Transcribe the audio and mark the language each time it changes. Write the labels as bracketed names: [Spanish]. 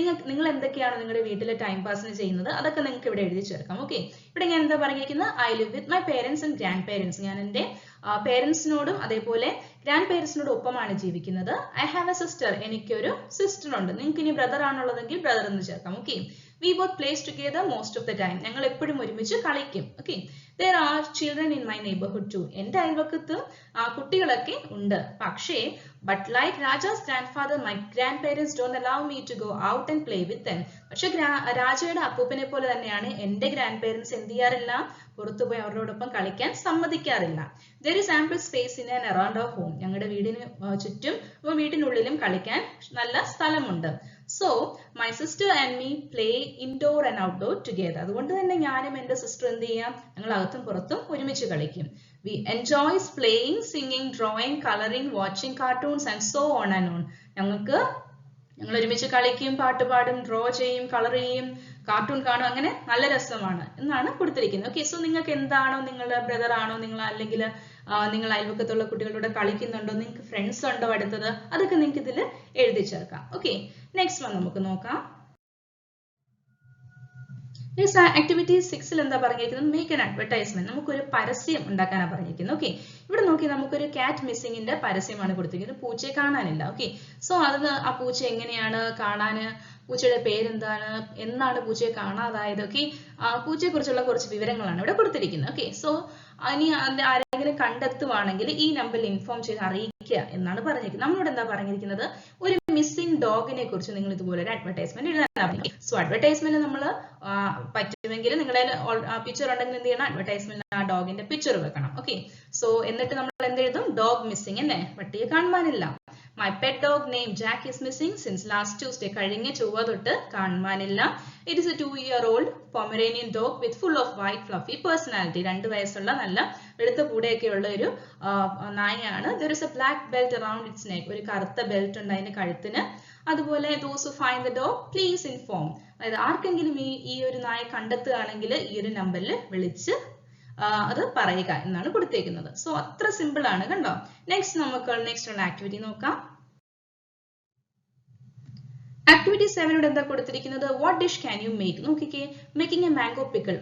[Malayalam] നിങ്ങൾ എന്തൊക്കെയാണ് നിങ്ങളുടെ വീട്ടിലെ ടൈം പാസിന് ചെയ്യുന്നത്, അതൊക്കെ നിങ്ങൾക്ക് ഇവിടെ എഴുതി ചേർക്കാം. [English] okay, [Malayalam] ഇവിടെ ഞാൻ എന്താ പറഞ്ഞിരിക്കുന്നത്? [English] I live with my parents and grandparents. [Malayalam] ഞാൻ എൻ്റെ പേരൻസിനോടും അതേപോലെ ഗ്രാൻഡ് പേരൻസിനോടും ഒപ്പമാണ് ജീവിക്കുന്നത്. [English] I have a sister. [Malayalam] എനിക്കൊരു സിസ്റ്റർ ഉണ്ട്. നിങ്ങൾക്ക് ഇനി ബ്രദർ ആണുള്ളതെങ്കിൽ ബ്രദർ എന്ന് ചേർക്കാം. [English] Okay, we both plays together most of the time. [Malayalam] ഞങ്ങൾ എപ്പോഴും ഒരുമിച്ച് കളിക്കും. [English] Okay, there are children in my neighborhood too. [Malayalam] എൻ്റെ അയൽവക്കത്ത് കുട്ടികളൊക്കെ ഉണ്ട്. [English] പക്ഷേ but like Raja's grandfather, my grandparents don't allow me to go out and play with them. [Malayalam] പക്ഷെ രാജയുടെ അപ്പൂപ്പനെ പോലെ തന്നെയാണ് എൻ്റെ ഗ്രാൻഡ് പേരൻസ് എന്ത് ചെയ്യാറില്ല? പുറത്തുപോയി അവരോടൊപ്പം കളിക്കാൻ സമ്മതിക്കാറില്ല. [English] There is ample space in and around our home. [Malayalam] ഞങ്ങളുടെ വീടിന് ചുറ്റും വീട്ടിനുള്ളിലും കളിക്കാൻ നല്ല സ്ഥലമുണ്ട്. [English] So my sister and me play indoor and outdoor together. [Malayalam] അതുകൊണ്ട് തന്നെ ഞാനും എൻ്റെ സിസ്റ്റർ എന്ത് ചെയ്യാം? ഞങ്ങൾ അകത്തും പുറത്തും ഒരുമിച്ച് കളിക്കും. [English] We enjoy playing, singing, drawing, coloring, watching cartoons and so on and on. [Malayalam] ഞങ്ങൾ ഒരുമിച്ച് കളിക്കും, പാട്ട് പാടും, ഡ്രോ ചെയ്യും, കളർ ചെയ്യും, കാർട്ടൂൺ കാണും, അങ്ങനെ നല്ല രസമാണ് എന്നാണ് കൊടുത്തിരിക്കുന്നത്. ഓക്കെ, സോ നിങ്ങൾക്ക് എന്താണോ, നിങ്ങളുടെ ബ്രദർ ആണോ, നിങ്ങൾ അല്ലെങ്കിൽ നിങ്ങൾ അയൽവക്കത്തുള്ള കുട്ടികളോട് കളിക്കുന്നുണ്ടോ, നിങ്ങൾക്ക് ഫ്രണ്ട്സ് ഉണ്ടോ അടുത്തത്, അതൊക്കെ നിങ്ങൾക്ക് ഇതിൽ എഴുതി ചേർക്കാം. ഓക്കെ, നെക്സ്റ്റ് വൺ നമുക്ക് നോക്കാം. ആക്ടിവിറ്റി 6 എന്താ പറഞ്ഞിരിക്കുന്നത്? [English] Make an advertisement. [Malayalam] നമുക്കൊരു പരസ്യം ഉണ്ടാക്കാനാണ് പറഞ്ഞിരിക്കുന്നത്. ഓക്കെ, ഇവിടെ നോക്കി നമുക്കൊരു കാറ്റ് മിസ്സിങ്ങിന്റെ പരസ്യമാണ് കൊടുത്തിരിക്കുന്നത്. പൂച്ചയെ കാണാനില്ല. ഓക്കെ, സോ അത് ആ പൂച്ച എങ്ങനെയാണ് കാണാന്, പൂച്ചയുടെ പേരെന്താണ്, എന്നാണ് പൂച്ചയെ കാണാതായത്, ഓക്കെ, പൂച്ചയെ കുറിച്ചുള്ള കുറച്ച് വിവരങ്ങളാണ് ഇവിടെ കൊടുത്തിരിക്കുന്നത്. ഓക്കെ, സോ ഇനി ആരെങ്കിലും കണ്ടെത്തുവാണെങ്കിൽ ഈ നമ്പറിൽ ഇൻഫോം ചെയ്ത് അറിയിക്കുക എന്നാണ് പറഞ്ഞിരിക്കുന്നത്. നമ്മളോട് എന്താ പറഞ്ഞിരിക്കുന്നത്? ഒരു മിസ്സിംഗ് ഡോഗിനെ കുറിച്ച് നിങ്ങൾ ഇതുപോലെ ഒരു അഡ്വർടൈസ്മെന്റ് എഴുതാനാണ്. സോ അഡ്വർടൈസ്മെന്റ് നമ്മൾ പറ്റുമെങ്കിൽ നിങ്ങളുടെ പിക്ചർ ഉണ്ടെങ്കിൽ എന്ത് ചെയ്യണം? അഡ്വർടൈസ്മെന്റ് ആ ഡോഗിന്റെ പിക്ചർ വെക്കണം. ഓക്കെ, സോ എന്നിട്ട് നമ്മൾ എന്ത് എഴുതും? ഡോഗ് മിസ്സിംഗ് അല്ലേ, പട്ടിയെ കാണുവാനില്ല. [English] My pet dog named Jack is missing since last Tuesday. [Malayalam] കഴിഞ്ഞ ചൊവ്വ തൊട്ട് കാണുവാനില്ല. [English] It is a 2-year-old Pomeranian dog with full of white fluffy personality. [Malayalam] 2 വയസ്സുള്ള നല്ല വെളുത്ത പൂടയൊക്കെയുള്ള ഒരു നായയാണ്. [English] There is a black belt around its neck. [Malayalam] ഒരു കറുത്ത ബെൽറ്റ് ഉണ്ട് അതിന്റെ കഴുത്തിന്. [English] അതുപോലെ those who find the dog please inform. [Malayalam] അതായത് ആർക്കെങ്കിലും ഈ ഒരു നായ കണ്ടെത്തുകയാണെങ്കിൽ ഈ ഒരു നമ്പറിൽ വിളിച്ച് അത് പറയുക എന്നാണ് കൊടുത്തേക്കുന്നത്. സോ അത്ര സിമ്പിൾ ആണ്, കണ്ടോ. നെക്സ്റ്റ് നമുക്ക് നെക്സ്റ്റ് ഉള്ള ആക്ടിവിറ്റി നോക്കാം. ആക്ടിവിറ്റി 7 ഇവിടെ എന്താ കൊടുത്തിരിക്കുന്നത്? [English] What dish can you make? [Malayalam] നോക്കിക്കേ, [English] Making a mango pickle.